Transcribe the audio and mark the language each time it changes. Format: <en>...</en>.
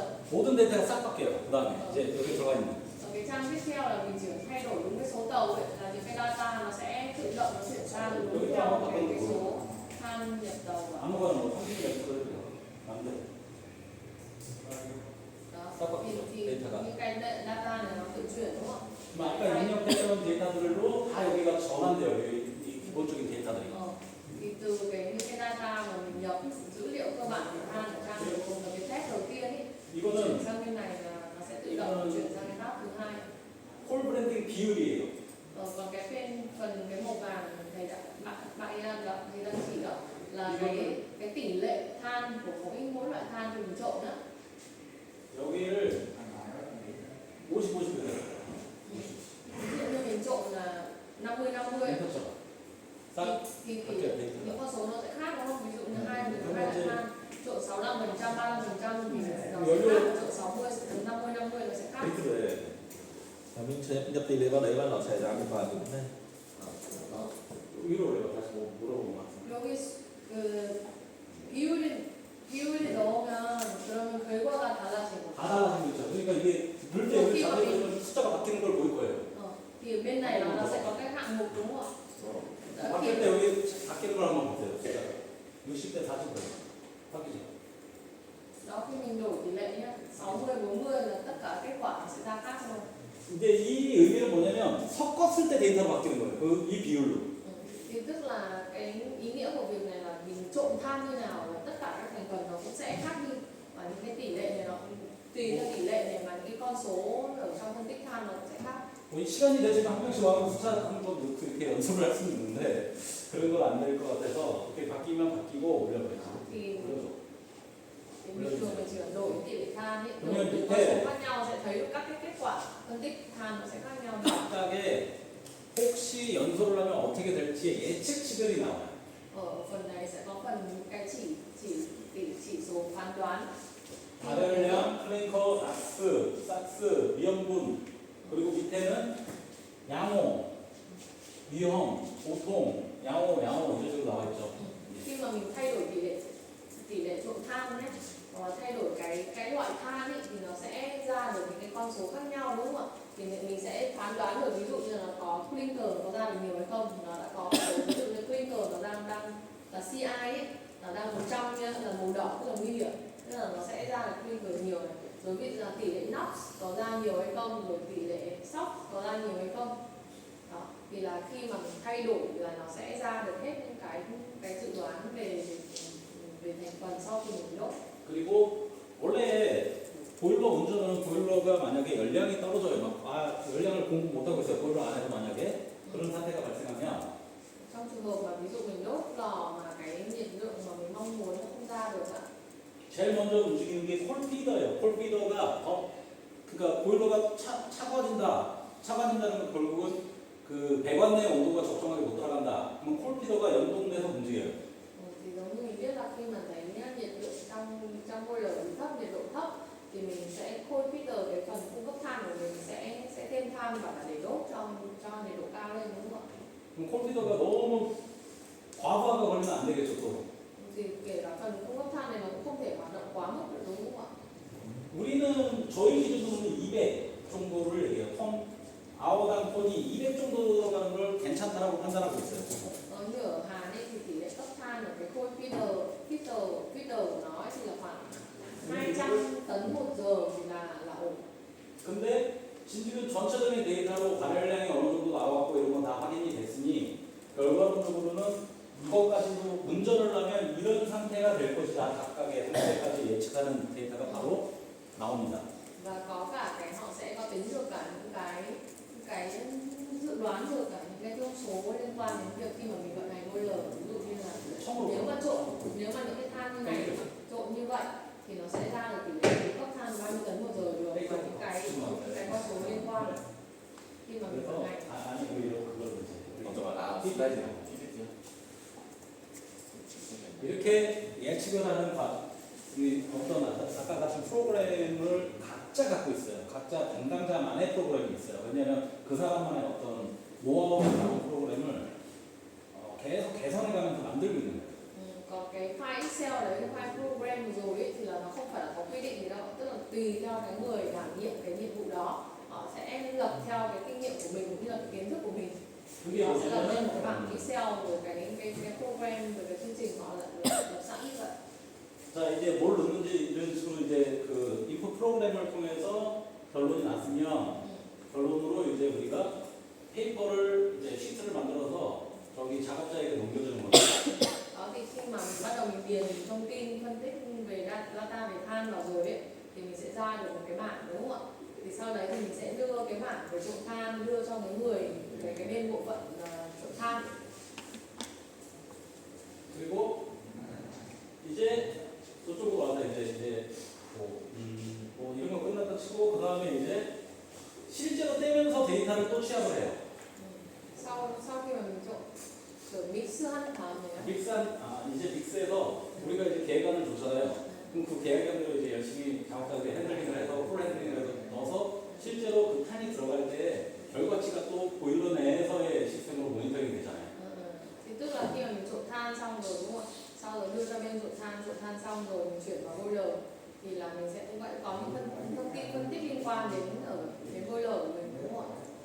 <ko>모든 데이터가 싹 바뀌어요. 그 다음에 이제 여기 들어가 있는.</ko> <vi>Ở cái trang tiếp theo là mình chỉ cần thay đổi đúng cái số tàu ấy, là những cái data nó sẽ tự động nó chuyển sang đúng theo cái số than nhập tàu vào.</vi> <ko>아무거나 뭐 30몇 도 남들.</ko> <vi>Đó. Thì những cái data này nó tự chuyển đúng không?</vi> <ko>뭐 아까 입력됐던 데이터들로 다 여기가 전환돼요. 이 기본적인 데이터들이.</ko> <vi>Thì từ những cái data mà mình nhập dữ liệu cơ bản của than ở trang này cùng là cái test đầu tiên ấy,</vi> <ko>이거는</ko> <vi>chuyển sang bên này là nó sẽ tự động chuyển sang cái tab thứ hai.</vi> <ko>콜 브랜딩 비율이에요.</ko> <vi>Còn cái phần cái màu vàng thầy đã bạn thầy đang chỉ đó là cái tỷ lệ than của mỗi loại than thì mình trộn đó.</vi> <ko>여기를 50, 50 해요.</ko> <vi>Ví dụ như mình trộn là 50-50</vi> <ko>그렇죠. 싹</ko> <vi>thì</vi> <ko>바뀌어요. 데이터가.</ko> <vi>những con số nó sẽ khác đúng không? Ví dụ như hai loại than trộn 65%, 35% thì nó sẽ khác, trộn 60, 50-50 nó sẽ khác.</vi> <ko>데이터로 해야 돼.</ko> <vi>Và mình sẽ nhập tỷ lệ vào đấy và nó sẽ ra kết quả như thế này.</vi> <ko>위로 올려봐. 다시 뭐 물어보고 막. 여기 그 비율이 넣으면 그러면 결과가 달라지고. 다 달라진 거 있죠. 그러니까 이게 넣을 때 여기 자동으로 숫자가 바뀌는 걸 보일 거예요.</ko> <vi>Thì bên này nó sẽ có các hạng mục đúng không ạ?</vi> <ko>바뀔 때 여기 바뀌는 걸 한번 보세요. 숫자가 60대 40대 바뀌죠.</ko> <vi>Đó khi mình đổi tỷ lệ nhá, 60-40 là tất cả kết quả nó sẽ ra khác thôi.</vi> <ko>이제 이 의미는 뭐냐면 섞었을 때 데이터로 바뀌는 거예요. 이 비율로.</ko> <vi>Thì tức là cái ý nghĩa của việc này là mình trộn than như nào là tất cả các thành phần nó cũng sẽ khác đi, và những cái tỷ lệ này nó tùy theo tỷ lệ này mà những cái con số ở trong phân tích than nó cũng sẽ khác.</vi> <ko>뭐 시간이 되시면 한 명씩 와서 숫자 한번 넣고 이렇게 연습을 할 수는 있는데 그런 건 안 될 것 같아서 이렇게 바뀌면 바뀌고 올려버리죠.</ko> <vi>Thì</vi> <ko>올려줘.</ko> <vi>bình thường mình chỉ cần đổi tỷ lệ than ấy,</vi> <ko>그러면</ko> <vi>đổi những con</vi> <ko>밑에</ko> <vi>số khác nhau sẽ thấy được các cái kết quả phân tích than nó sẽ khác nhau.</vi> <ko>각각의 혹시 연소를 하면 어떻게 될지의 예측 치별이 나와요.</ko> <vi>Ở phần này sẽ có phần cái chỉ số phán đoán.</vi> <ko>발열량, 클링커, 삭스, 미연분, 그리고 밑에는 양호, 위험, 보통, 양호 이런 식으로 나와 있죠.</ko> <vi>Khi mà mình thay đổi tỷ lệ trộn than nhé, hoặc là thay đổi cái loại than ấy, thì nó sẽ ra được những cái con số khác nhau đúng không ạ? Thì mình sẽ phán đoán được, ví dụ như là có clinker có ra được nhiều hay không, nó đã có ví dụ như clinker nó đang là CI ấy, nó đang 100 nhá, là màu đỏ tức là nguy hiểm, tức là nó sẽ ra được clinker nhiều này. Rồi ví dụ là tỷ lệ NOx có ra nhiều hay không, rồi tỷ lệ SOx có ra nhiều hay không. Đó, thì là khi mà mình thay đổi là nó sẽ ra được hết những cái dự đoán về thành phần sau khi mình đốt.</vi> <ko>그리고 원래 보일러 운전은 보일러가 만약에 열량이 떨어져요. 열량을 공급 못하고 있어요. 보일러 안에서 만약에 그런 사태가 발생하면</ko> <vi>Trong trường hợp mà ví dụ mình đốt lò mà cái nhiệt lượng mà mình mong muốn nó không ra được ạ.</vi> <ko>제일 먼저 움직이는 게 콜피더예요. 콜피더가 그러니까 보일러가 차가워진다는 건 결국은 그 배관 내 온도가 적정하게 못 들어간다. 그럼 콜피더가 연동돼서 움직여요.</ko> <vi>Thì giống như mình biết là khi mà thấy nhiệt lượng trong boiler bị thấp, nhiệt độ thấp thì mình sẽ khôi filter cái phần cung cấp than của mình sẽ thêm than vào để đốt cho nhiệt độ cao lên đúng không ạ?</vi> <ko>그럼 콜피더가 너무 과부하가 걸리면 안 되겠죠 또.</ko> <vi>Thì kể cả phần cung cấp than này nó cũng không thể hoạt động quá mức được đúng không ạ?</vi> <ko>우리는 저희 기준으로는 200 정도를 얘기해요. 아워당 톤이 200 정도 들어가는 걸 괜찮다라고 판단하고 있어요.</ko> <vi>Như ở Hàn ấy thì tỷ lệ cấp than ở cái khối feeder của nó ấy thì là khoảng 200 tấn một giờ thì là ổn.</vi> <ko>근데 지금 전체적인 데이터로 발열량이 어느 정도 나왔고 이런 건 다 확인이 됐으니 결과론적으로는 이것까지도 운전을 하면 이런 상태가 될 것이다. 각각의 상태까지 예측하는 데이터가 바로 나옵니다.</ko> <vi>Và có cả cái họ sẽ có tính được cả những cái dự đoán được cả những cái thông số liên quan đến việc khi mà mình vận hành boiler, ví dụ như là nếu mà những cái than như này trộn như vậy thì nó sẽ ra được tỷ lệ cấp than bao nhiêu tấn một giờ được, và những cái con số liên quan khi mà mình vận</vi> <ko>그래서</ko> <vi>hành.</vi> <ko>아니 오히려 그걸 이제 먼저 말아. 슬라이드요. PPT요. 이렇게 예측을 하는 우리 어떤 아까 같은 프로그램을 각자 갖고 있어요. 각자 담당자만의 프로그램이 있어요. 왜냐하면 그 사람만의 어떤 노하우를 가진 프로그램을 계속 개선해가면서 만들고 있는 거예요.</ko> <vi>Còn cái file Excel đấy, cái file program rồi ấy, thì là nó không phải là có quy định gì đâu, tức là tùy theo nhiệm cái nhiệm vụ đó, họ sẽ lập theo cái kinh nghiệm của mình cũng như là cái kiến thức của mình.</vi> <ko>그게</ko> <vi>Họ sẽ lập lên một cái</vi> <ko>뭐냐면</ko> <vi>bảng Excel rồi cái program rồi cái chương trình họ lập sẵn như vậy.</vi> <ko>자 이제 뭘 넣는지 이런 식으로 이제 그 인풋 프로그램을 통해서 결론이 났으면 결론으로 이제 우리가 페이퍼를 이제 시트를 만들어서 저기 작업자에게 넘겨주는 거죠.</ko> <vi>Đó thì khi mà mình bắt đầu mình điền thông tin phân tích về data về than vào rồi ấy, thì mình sẽ ra được một cái bảng đúng không ạ? Thì sau đấy thì mình sẽ đưa cái bảng về trộn than đưa cho cái người về cái bên bộ phận trộn than.</vi> <ko>그리고 이제 저쪽으로 와서 이제 뭐 이런 거 끝났다 치고 그 다음에 이제 실제로 떼면서 데이터를 또 취합을 해요.</ko> <vi>Sau khi mà mình trộn rồi mix</vi> <ko>하는 다음에요. 이제 믹스에서 우리가 이제 계획안을 줬잖아요. 그럼 그 계획안대로 이제 열심히 작업자들이 핸들링을 해서 풀 핸들링을 해서 넣어서 실제로 그 탄이 들어갈 때 결과치가 또 보일러 내에서의 시스템으로 모니터링이 되잖아요.</ko> <vi>Thì tức là khi mà mình trộn than xong rồi đúng không ạ? Sau rồi đưa ra bên trộn than xong rồi mình chuyển vào boiler thì là mình sẽ cũng vậy có những thông tin phân tích liên quan đến boiler của mình đúng không ạ?</vi>